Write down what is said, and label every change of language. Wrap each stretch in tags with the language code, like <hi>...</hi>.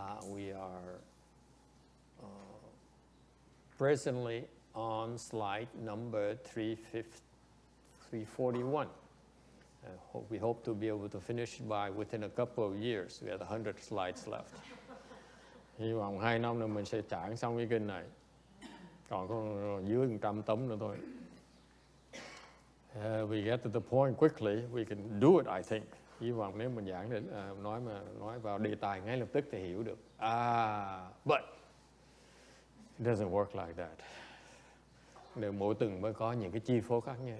<en>We are presently on slide number 341. We hope to be able to finish by within a couple of years. We have 100 slides left.</en> <vi>Hy vọng 2 năm nữa mình sẽ trải xong cái kinh này. Còn có dưới 100 tấm nữa thôi.</vi> <en>We get to the point quickly, we can do it, I think.</en> <vi>Hy vọng nếu mình giảng đến nói vào đề tài ngay lập tức thì hiểu được.</vi> <en>But it doesn't work like that.</en> <vi>Đều mỗi tuần mới có những cái chi phối khác nhau.</vi>